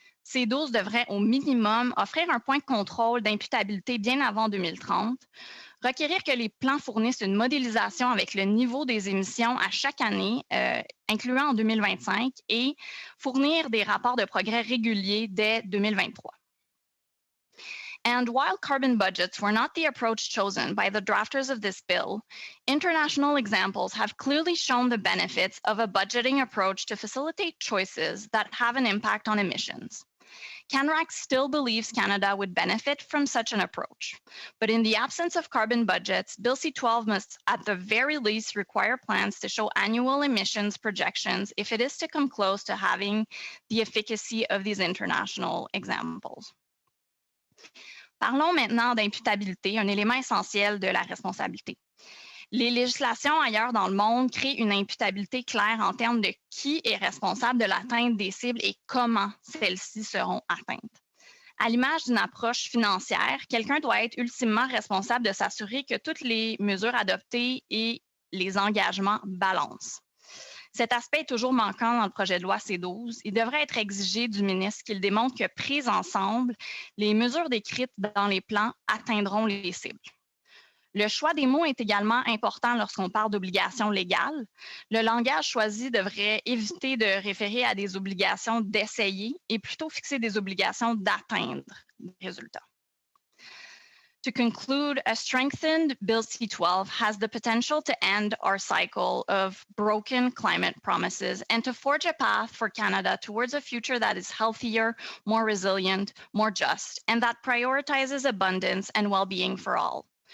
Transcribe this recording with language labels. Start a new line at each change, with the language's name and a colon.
French: C12 devrait au minimum offrir un point de contrôle d'imputabilité bien avant 2030, requérir que les plans fournissent une modélisation avec le niveau des émissions à chaque année, incluant en 2025, et fournir des rapports de progrès réguliers dès 2023.
English: And while carbon budgets were not the approach chosen by the drafters of this bill, international examples have clearly shown the benefits of a budgeting approach to facilitate choices that have an impact on emissions. CANRAC still believes Canada would benefit from such an approach. But in the absence of carbon budgets, Bill C-12 must at the very least require plans to show annual emissions projections if it is to come close to having the efficacy of these international examples.
French: Parlons maintenant d'imputabilité, un élément essentiel de la responsabilité. Les législations ailleurs dans le monde créent une imputabilité claire en termes de qui est responsable de l'atteinte des cibles et comment celles-ci seront atteintes. À l'image d'une approche financière, quelqu'un doit être ultimement responsable de s'assurer que toutes les mesures adoptées et les engagements balancent. Cet aspect est toujours manquant dans le projet de loi C12. Il devrait être exigé du ministre qu'il démontre que prises ensemble, les mesures décrites dans les plans atteindront les cibles. Le choix des mots est également important lorsqu'on parle d'obligations légales. Le langage choisi devrait éviter de référer à des obligations d'essayer et plutôt fixer des obligations d'atteindre des résultats.
English: To conclude, a strengthened Bill C-12 has the potential to end our cycle of broken climate promises and to forge a path for Canada towards a future that is healthier, more resilient, more just, and that prioritizes abundance and well-being for all.